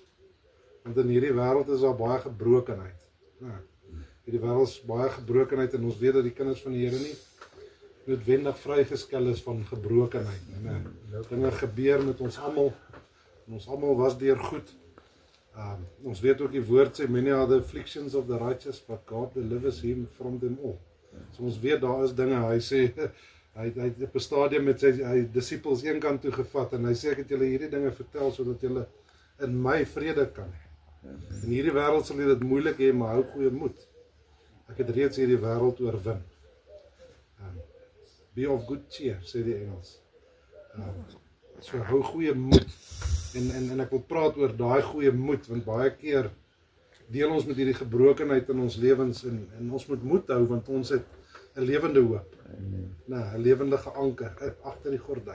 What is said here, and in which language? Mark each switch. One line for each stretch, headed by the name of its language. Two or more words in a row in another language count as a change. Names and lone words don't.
Afrikaans: Want in hierdie wêreld is daar baie gebrokenheid. Ja, hierdie wêreld is baie gebrokenheid en ons weet dat die kinders van die Here nie noodwendig vrygeskel is van gebrokenheid. Dinge gebeur met ons almal. En ons almal was deur goed. Ons weet ook die woord sê,
English: many are the afflictions of the righteous, but God delivers him from them all.
Afrikaans: So ons weet daar is dinge, hy sê, hy het op 'n stadium met sy disippels een kant toe gevat, en hy sê, ek het julle hierdie dinge vertel, sodat julle in my vrede kan hê. In hierdie wêreld sal jy dit moeilik hê, maar hou goeie moed. Ek het reeds hierdie wêreld oorwin.
English: Be of good cheer,
Afrikaans: sê die Engels. So hou goeie moed. En ek wil praat oor daai goeie moed, want baie keer deel ons met hierdie gebrokenheid in ons lewens, en ons moet moed hou, want ons het 'n lewende hoop. 'n lewendige anker agter die gordyn.